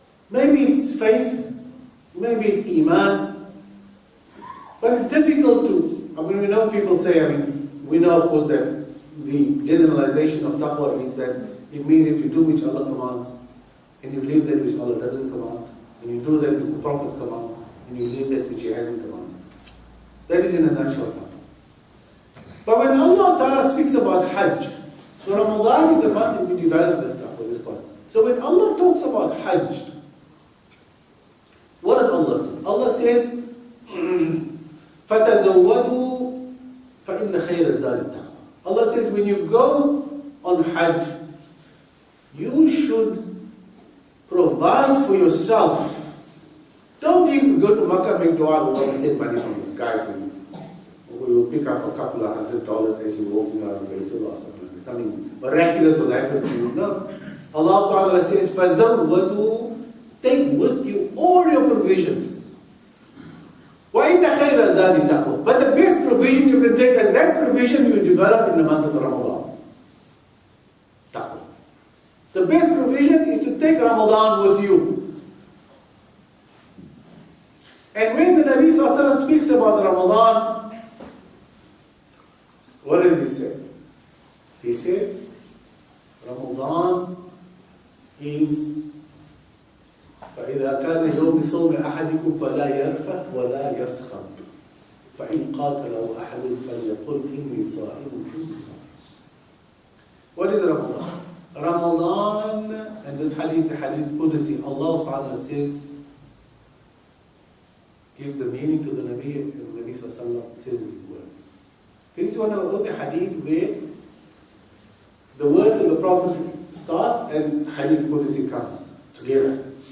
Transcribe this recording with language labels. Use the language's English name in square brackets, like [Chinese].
[English] Maybe it's faith, maybe it's iman, but it's difficult to, we know people say, we know of course that the generalization of taqwa is that it means if you do which Allah commands, and you leave that which Allah doesn't command, and you do that which the Prophet commands, and you leave that which He hasn't commanded. That is in a nutshell. But when Allah Ta'ala speaks about Hajj, so Ramadan is a month and we develop this taqwa, this part. So when Allah talks about Hajj, what does Allah say? Allah says, [Arabic] فَتَزَوَّدُوا فَإِنَّ خَيْرَ الزَّادِ التَّقْوَى. [English] Allah says, when you go on Hajj, you should provide for yourself. Don't even go to Makkah, make dua, Allah will send money from the sky for you. Or you will pick up a couple of $100 as you're walking around Baytullah or something like that. Something miraculous will happen to you. No. Allah says, فَزَوَّدُوا, take with you all your provisions. [Arabic] وَإِنَّ خَيْرَ الزَّادِ التَّقْوَى. [English] But the best provision you can take, and that provision you develop in the month of Ramadan. Taqwa. The best provision is to take Ramadan with you. And when the Nabi Sallallahu Alaihi Wasallam speaks about Ramadan, what does he say? He says, Ramadan is [Arabic] فإذا كان يوم صوم أحدكم فلا يرفث ولا يسخط فإن قاتله أحد فليقل إني صائم إني صائم. [English] What is Ramadan? Ramadan, and this hadith, the hadith Qudsi, Allah subhanahu wa ta'ala says, gives the meaning to the Nabi, and the Nabi sallallahu alaihi wasallam says these words. This is one of the hadith where the words of the Prophet starts and hadith Qudsi comes together.